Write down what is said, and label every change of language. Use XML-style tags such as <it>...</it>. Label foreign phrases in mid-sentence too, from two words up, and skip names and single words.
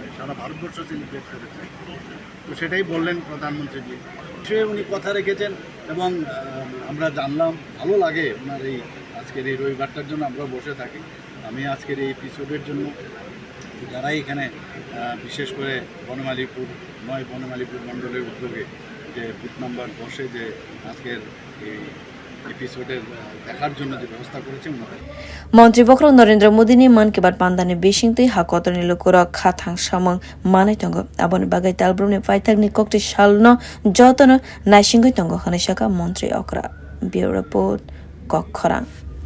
<bn>সারা ভারতবর্ষ সেলিব্রেট করেছে তো সেটাই বললেন প্রধানমন্ত্রীজি সে উনি কথা রেখেছেন এবং আমরা জানলাম ভালো লাগে ওনার এই আজকের এই রবিবারটার জন্য আমরা বসে থাকি আমি আজকের এই এপিসোডের জন্য যারাই এখানে বিশেষ করে বনমালীপুর মণ্ডলের উদ্যোগে যে</bn> <en>booth number</en> <bn>10-এ যে আজকের এই এপিসোডের দেখার জন্য যে ব্যবস্থা করেছে</bn> <trp>মন্ত্রী বখরক নরেন্দ্র মোদী ni Mann Ki Bath Panda ni bisingtui hakotoni lukura khathang samang manai tongo aboni bagai talbrum ni paithak ni Koktisalo jotono naisingoi tongo khwnai sakha montri okra</trp> <en>bureau report</en> <trp>khorok</trp>